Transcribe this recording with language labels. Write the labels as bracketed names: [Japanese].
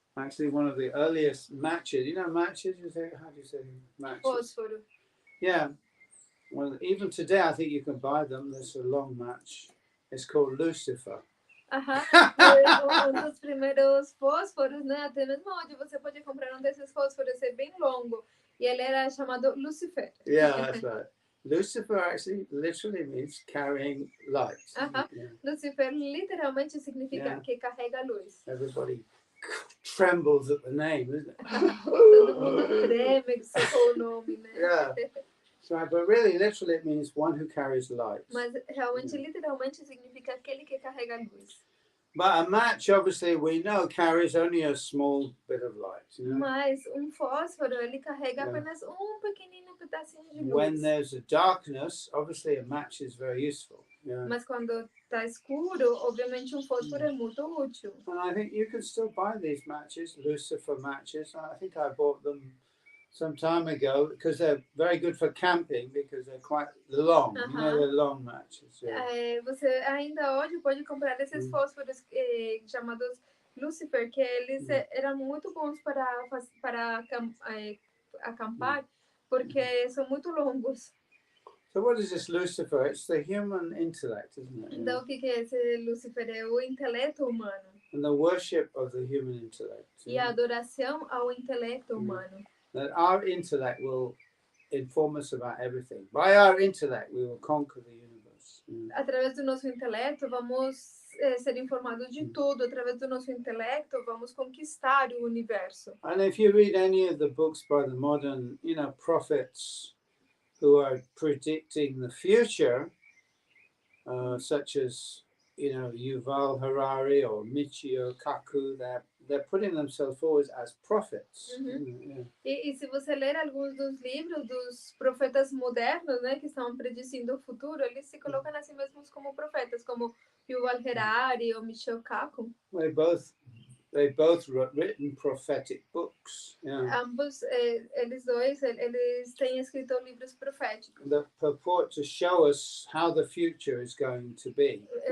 [English] Actually, one of the earliest matches. You know matches? You say, how do you say matches? [Portuguese] Fósforo. [English] Yeah. Well, even today, I think you can buy them. There's a long match. It's called Lucifer. [Portuguese] Dos primeiros fósforos, né? Até mesmo onde você pode comprar desses fósforos, é bem longo. E ele era chamado Lucifer. [English] Yeah, that's right. Lucifer actually literally means carrying light. Yeah. [Portuguese] Lucifer literalmente significa que carrega luz. [English] Everybody trembles at the name, isn't it? [Portuguese] Todo mundo treme com o nome, né? [English] Yeah. So, but really, literally, it means one who carries light. [Portuguese] Mas realmente, literalmente, significa aquele que carrega luz. [English] But a match, obviously, we know carries only a small bit of light. You know? [Portuguese] Mas fósforo, ele carrega apenas pequenino pedacinho de luz. [English] When there's a darkness, obviously, a match is very useful. Yeah. [Portuguese] Mas quando está escuro, obviamente fósforo é muito útil. [English] And I think you can still buy these matches, Lucifer matches. I think I bought them some time ago because they're very good for camping because they're quite long. You know, they're long matches. Yeah. [Portuguese] Você ainda hoje pode comprar esses fósforos chamados Lucifer, que eles eram muito bons para acampar, porque são muito longos. [English] So what is this Lucifer? It's the human intellect, isn't it? [Portuguese] Então, o que é esse Lucifer? É o intelecto humano. [English] And the worship of the human intellect. [Portuguese] E a adoração ao intelecto humano. [English] That our intellect will inform us about everything. By our intellect, we will conquer the universe. [Portuguese] Através do nosso intelecto, vamos ser informados de tudo. Através do nosso intelecto, vamos conquistar o universo. [English] And if you read any of the books by the modern, prophets who are predicting the future, such as, Yuval Harari or Michio Kaku, they're putting themselves forward as prophets. [Portuguese] E se você ler alguns dos livros dos profetas modernos, né, que estão predicindo o futuro, eles se colocam a si mesmos como profetas, como Yuval Harari ou Michio Kaku. [English] They both written prophetic books. Yeah. [Portuguese] Ambos, eles dois, eles têm escrito livros proféticos. [English] That purport to show us how the future is going to be.